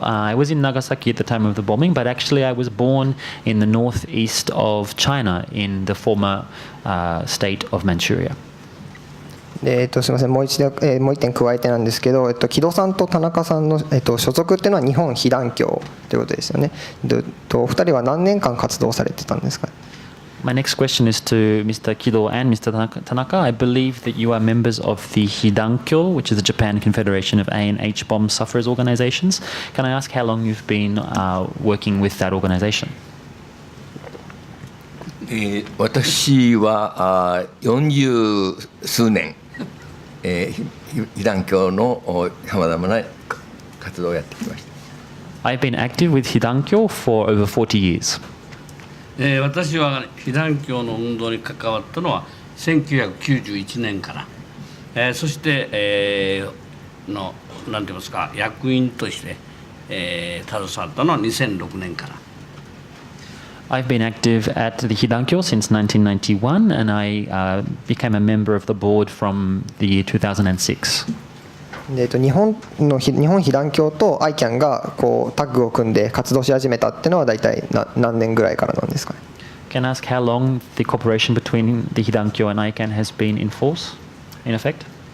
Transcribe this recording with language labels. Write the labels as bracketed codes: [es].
[en] I was in Nagasaki at the time of the bombing, but actually I was born in the northeast of China in the former state of Manchuria. [ja] すみません、もう一点加えてなんですけど、木戸さんと田中さんの、所属っていうのは日本被団協ということですよね。お二人は何年間活動されてたんですか？ [en] My next question is to Mr. Kido and Mr. Tanaka. I believe that you are members of the Hidankyo, which is the Japan Confederation of A and H bomb sufferers organizations. Can I ask how long you've been working with that organization? [ja] 私は40数年、被団協のさまざまな活動をやってきました。 [en] I've been active with Hidankyo for over 40 years. [ja] 私は被団協の運動に関わったのは1991年から、そして、なんて言いますか、役員として、携わったのは2006年から。 [en] I've been active at the Hidankyo since 1991, and I became a member of the board from the year 2006. [ja] 日本被団協と ICAN がこうタッグを組んで活動し始めたっていうのは大体何年ぐらいからなんですかね？ [en] Can I ask how long the cooperation between the Hidankyo and ICAN has been in force, in effect?